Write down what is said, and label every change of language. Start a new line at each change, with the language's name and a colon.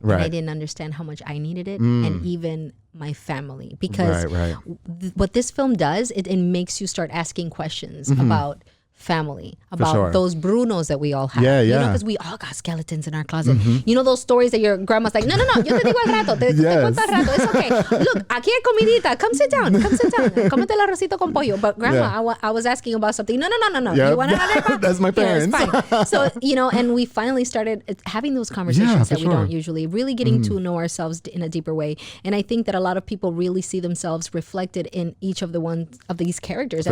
English: And I didn't understand how much I needed it. And even my family. Because what this film does, it makes you start asking questions about family, about those Brunos that we all have. Because we all got skeletons in our closet. You know those stories that your grandma's like, no,
Spanish: yo te digo al rato,
English: te cuento al rato, it's okay.
Spanish: Look, aquí hay comidita,
English: come sit down,
Spanish: cómete el arrocito con pollo.
English: But grandma, I was asking about something. No. You want another? That's my parents. It's fine. So, and we finally started having those conversations that we don't usually, really getting to know ourselves in a deeper way. And I think that a lot of people really see themselves reflected in each of these characters.